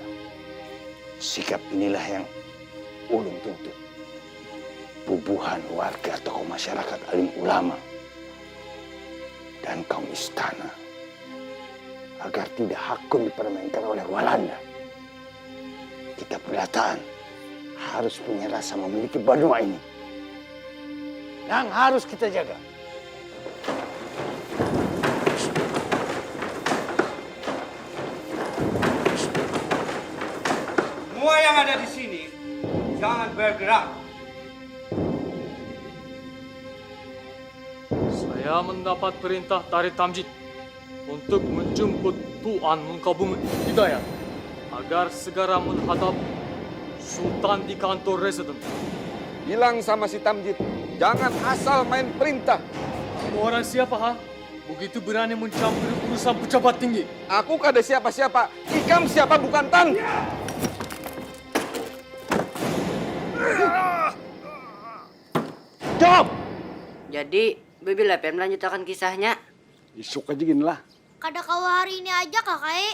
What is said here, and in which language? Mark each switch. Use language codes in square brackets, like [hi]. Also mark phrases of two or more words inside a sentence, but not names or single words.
[bjn] Sikap inilah yang ulun tuntut. Bubuhan warga tokoh masyarakat alim ulama dan kaum istana agar tidak hakun dipermainkan oleh Walanda. [id] Kita Perataan harus punya rasa memiliki Banua ini yang harus kita jaga. Semua yang ada di sini jangan bergerak. Saya mendapat perintah dari Tamjid untuk menjemput Tuan Munkabung Hidayat agar segera menghadap Sultan di kantor residen. Bilang sama si Tamjid, jangan asal main perintah. Kamu orang siapa, ha? Begitu berani mencampuri urusan pejabat tinggi. [bjn] Aku kada siapa-siapa. Ikam siapa bukan Tan. Stop! [id] Jadi, Bibi Lepen melanjutkan kisahnya. [bjn] Isuk aja gini lah. Kada kawa hari ini aja kakak.